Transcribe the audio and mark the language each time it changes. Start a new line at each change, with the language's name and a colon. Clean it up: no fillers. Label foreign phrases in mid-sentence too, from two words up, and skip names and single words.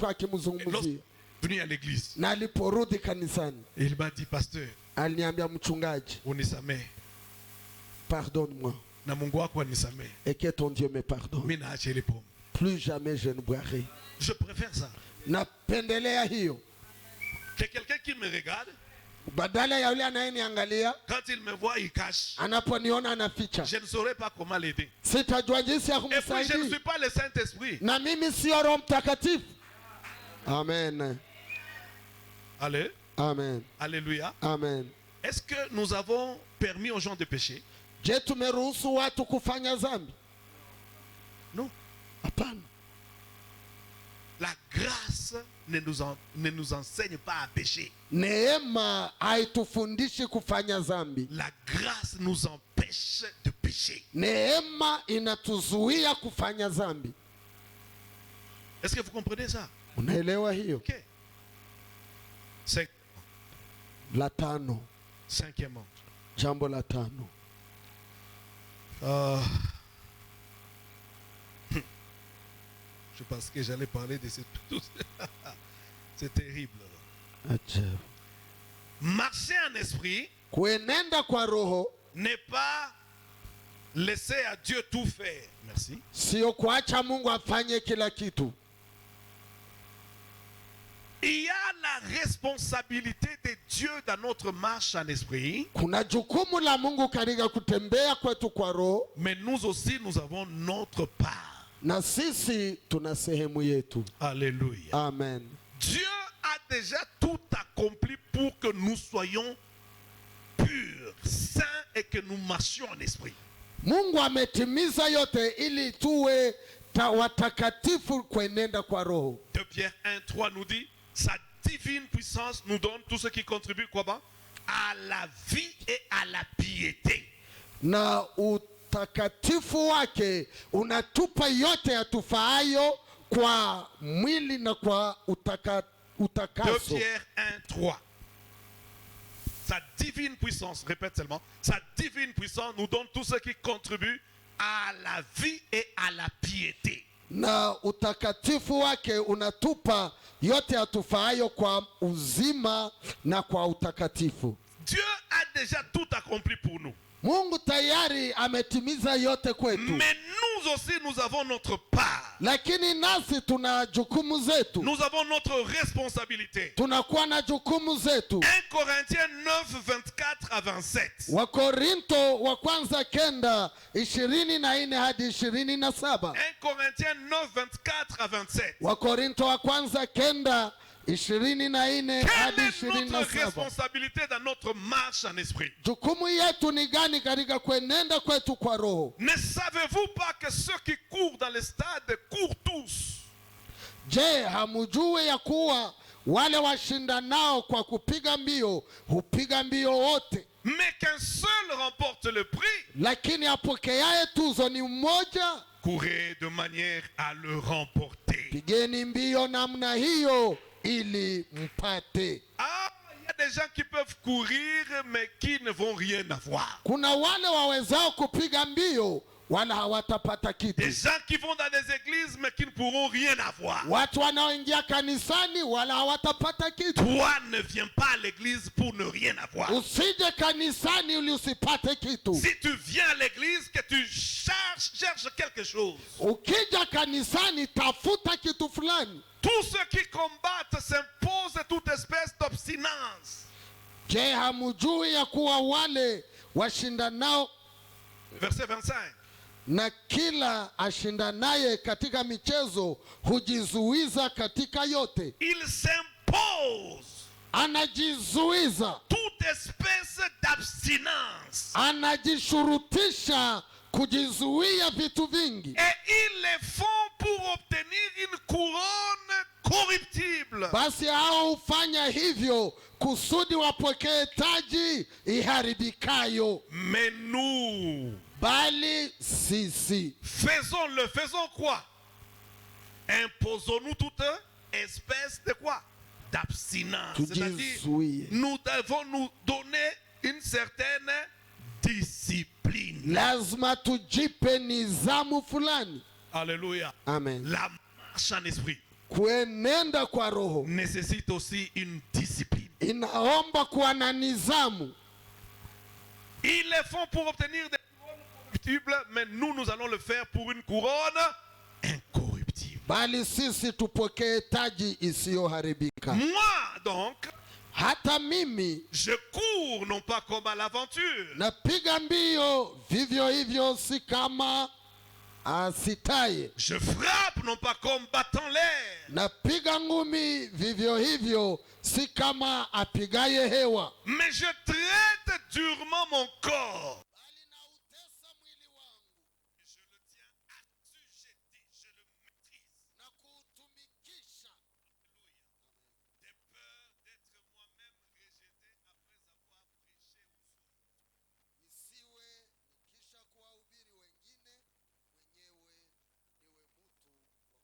French: Lorsqu'il
Swahili: akimzungumzia.
French: est venu à l'église,
Swahili: Na aliporudi kanisani
French: il m'a dit, pasteur,
Swahili: aliniambia, mchungaji, unisamehe.
French: pardonne-moi
Swahili: Na Mungu wako anisamehe.
French: et que ton Dieu me pardonne.
Swahili: Mimi naacha ile pombe.
French: Plus jamais je ne boirai. Je préfère ça.
Swahili: Napendelea hiyo.
French: Que quelqu'un qui me regarde
Swahili: badala ya yule anayeniangalia
French: Quand il me voit, il cache.
Swahili: anaponiona anaficha.
French: Je ne saurais pas comment l'aider.
Swahili: Sitajua jinsi ya
French: Et puis, je ne
Swahili: kumsaidia.
French: suis pas le Saint-Esprit.
Swahili: Na mimi sio Roho Mtakatifu. Amen.
French: Allez. Amen. Alléluia. Amen. Est-ce que nous avons permis aux gens de pécher?
Swahili: Je, tumeruhusu watu kufanya dhambi?
French: Non.
Swahili: Hapana.
French: La grâce ne nous enseigne pas à pécher.
Swahili: Neema haitufundishi kufanya dhambi.
French: La grâce nous empêche de pécher.
Swahili: Neema inatuzuia kufanya dhambi.
French: Est-ce que vous comprenez ça?
Swahili: Unaelewa hiyo? Ok. La tano.
French: Cinquièmement.
Swahili: Jambo la tano.
French: Je pense que j'allais parler de ces tous. C'est terrible.
Swahili: Ajabu.
French: Marcher en esprit
Swahili: Kuenenda kwa roho
French: n'est pas laisser à Dieu tout faire. Merci.
Swahili: sio kuacha Mungu afanye kila kitu.
French: Il y a la responsabilité de Dieu dans notre marche en esprit.
Swahili: Kuna jukumu la Mungu katika kutembea kwetu kwa roho,
French: Mais nous aussi, nous avons notre part.
Swahili: na sisi tuna sehemu yetu. Alléluia. Amen.
French: Dieu a déjà tout accompli pour que nous soyons purs, saints et que nous marchions en esprit.
Swahili: Mungu ametimiza yote ili tuwe watakatifu kuenenda kwa roho.
French: 2 Pierre 1:3 nous dit, sa divine puissance nous donne tout ce qui contribue quoi, à la vie et à la piété.
Swahili: Na utakatifu wake unatupa yote yatufaayo kwa mwili na kwa 2 utakaso.
French: Pierre 1:3. Sa divine puissance, répète seulement, sa divine puissance nous donne tout ce qui contribue à la vie et à la piété.
Swahili: Na utakatifu wake unatupa yote yatufaayo kwa uzima na kwa utakatifu.
French: Dieu a déjà tout accompli pour nous.
Swahili: Mungu tayari ametimiza yote kwetu.
French: Mais nous aussi, nous avons notre part.
Swahili: Lakini nasi tuna jukumu zetu.
French: Nous avons notre responsabilité.
Swahili: Tunakuwa na jukumu zetu.
French: 1 Corinthiens 9, 24 à 27.
Swahili: Wakorinto wa kwanza 9:24 hadi 27. 1
French: Corinthiens 9, 24 à 27.
Swahili: Wakorinto wa kwanza 9:24 hadi
French: Quelle est notre
Swahili: 27.
French: responsabilité dans notre marche en esprit?
Swahili: Jukumu yetu ni gani katika kuenenda kwetu kwa roho?
French: Ne savez-vous pas que ceux qui courent dans les stades courent tous?
Swahili: Je, hamujui ya kuwa wale washindanao kwa kupiga mbio hupiga mbio wote,
French: Mais qu'un seul remporte le prix?
Swahili: lakini apokeaye tuzo ni mmoja?
French: Courez de manière à le remporter.
Swahili: Pigeni mbio namna hiyo ili mpate.
French: Ah, il y a des gens qui peuvent courir mais qui ne vont rien avoir.
Swahili: Kuna wale wawezao kupiga mbio wala hawatapata
French: Des
Swahili: kitu.
French: gens qui vont dans des églises mais qui ne pourront rien avoir.
Swahili: Watu wanaoingia kanisani wala hawatapata kitu.
French: Toi ne viens pas à l'église pour ne rien avoir.
Swahili: Usije kanisani ili usipate kitu.
French: Si tu viens à l'église, que tu cherches quelque chose.
Swahili: Ukija kanisani tafuta kitu fulani.
French: Tous ceux qui combattent s'imposent toute espèce d'obstinence.
Swahili: Je, hamujui ya kuwa wale washindanao
French: Verset 25.
Swahili: na kila ashindanaye katika michezo hujizuiza katika yote?
French: Il s'impose
Swahili: Anajizuiza,
French: toute espèce d'abstinence.
Swahili: anajishurutisha kujizuia vitu vingi.
French: Et ils le font pour obtenir une couronne corruptible.
Swahili: Basi hao hufanya hivyo kusudi wapokee taji iharibikayo.
French: Mais nous,
Swahili: Bali sisi
French: faisons quoi? Imposons-nous toute espèce de quoi? D'abstinence. C'est-à-dire,
Swahili: tujizuie.
French: nous devons nous donner une certaine discipline.
Swahili: Lazima tujipe nizamu fulani. Alléluia. Amen.
French: La marche en esprit
Swahili: Kuenenda kwa roho
French: nécessite aussi une discipline.
Swahili: inaomba kuwa na nizamu.
French: Ils le font pour obtenir des couronnes corruptibles, mais nous allons le faire pour une couronne incorruptible.
Swahili: Bali sisi tupokee taji isiyoharibika.
French: Moi, donc,
Swahili: hata mimi
French: je cours non pas comme à l'aventure,
Swahili: napiga mbio vivyo hivyo, si kama asitaye.
French: je frappe non pas comme battant l'air,
Swahili: Napiga ngumi vivyo hivyo, si kama apigaye hewa.
French: mais je traite durement mon corps.
Swahili: Bali nautesa mwili wangu
French: Et je le tiens assujetti, je le maîtrise.
Swahili: na kuutumikisha, Alléluia.
French: Des peurs d'être moi-même rejeté après avoir prêché aux autres.
Swahili: nisiwe nikisha kuwahubiri wengine, mwenyewe niwe mtu wa kukataa.